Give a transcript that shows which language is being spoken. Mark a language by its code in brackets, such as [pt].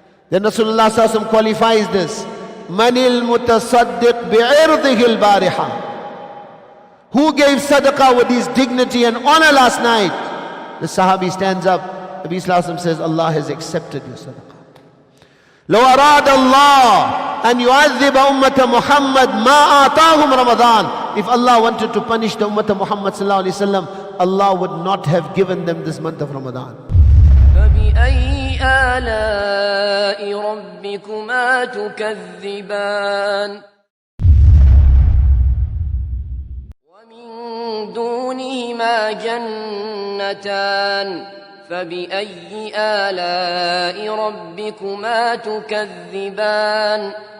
[en] Then Rasulullah sallallahu alaihi wasallam qualifies this. [ar] Manil mutasaddiq bi'irdihi al-bariha. [en] Who gave sadaqah with his dignity and honor last night? The Sahabi stands up. Nabi sallallahu alaihi wasallam says, Allah has accepted your sadaqah. [ar] Law arada Allah أن يعذب أمة محمد ما آتاهم Ramadan. [en] If Allah wanted to punish the Ummah of Muhammad sallallahu alaihi wasallam, Allah would not have given them this month of Ramadan. [ar] فبأي آلاء ربكما تكذبان ومن دونهما جنتان فبأي آلاء ربكما تكذبان